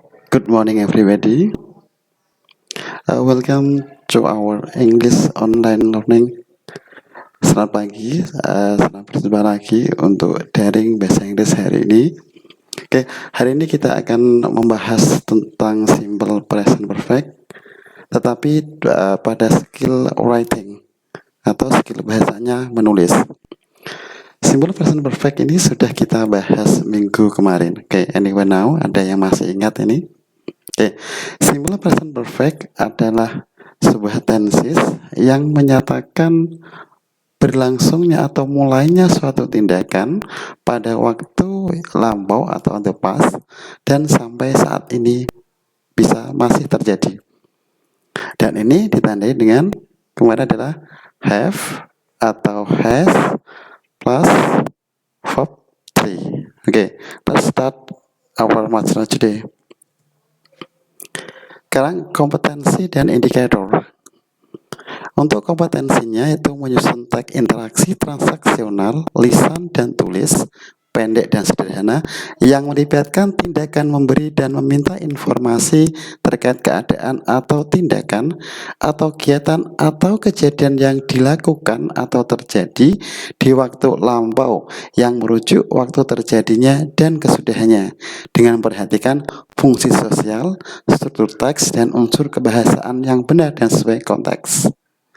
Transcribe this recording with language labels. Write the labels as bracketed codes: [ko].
[en] Good morning, everybody. Welcome to our English online learning. [id] Selamat pagi, selamat berjumpa lagi untuk daring bahasa Inggris hari ini. Oke, hari ini kita akan membahas tentang simple present perfect, tetapi pada skill writing atau skill bahasanya menulis. Simple present perfect ini sudah kita bahas minggu kemarin. Oke, [en] anyway now, [id] ada yang masih ingat ini? Oke, simple present perfect adalah sebuah tenses yang menyatakan berlangsungnya atau mulainya suatu tindakan pada waktu lampau atau [en] on the past [id] dan sampai saat ini bisa masih terjadi. Dan ini ditandai dengan kemarin adalah have atau has plus verb 3. [en] Okay, let's start our material today. [id] Sekarang kompetensi dan indikator. Untuk kompetensinya itu menyusun teks interaksi transaksional, lisan dan tulis, pendek dan sederhana, yang melibatkan tindakan memberi dan meminta informasi terkait keadaan atau tindakan, atau kegiatan atau kejadian yang dilakukan atau terjadi di waktu lampau yang merujuk waktu terjadinya dan kesudahannya, dengan memperhatikan fungsi sosial, struktur teks, dan unsur kebahasaan yang benar dan sesuai konteks.